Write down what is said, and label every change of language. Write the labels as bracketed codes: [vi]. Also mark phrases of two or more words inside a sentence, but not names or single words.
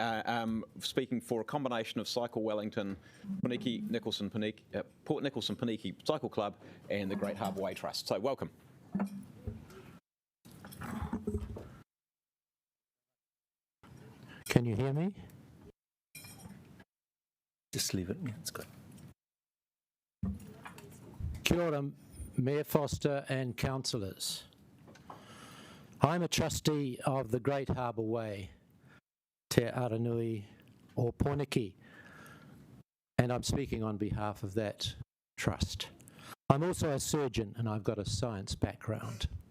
[en] Speaking for a combination of Cycle Wellington, Port Nicholson Paniki Cycle Club and the Great Harbour Way Trust. So welcome. Can you hear me? Just leave it. Yeah, it's good. [mi] Kia ora, [en] Mayor Foster and councillors. I'm a trustee of the Great Harbour Way, Te Aranui or Porniki, and I'm speaking on behalf of that trust. I'm also a surgeon and I've got a science background.